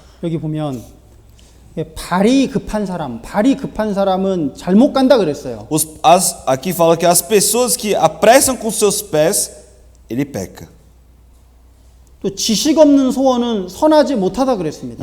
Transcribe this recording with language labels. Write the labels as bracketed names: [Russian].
[Korean] 여기 보면 발이 급한 사람은 잘못 간다 그랬어요. [Portuguese] Aqui fala que as pessoas que apressam com seus pés, ele peca. [Korean] 또 지식 없는 소원은 선하지 못하다 그랬습니다.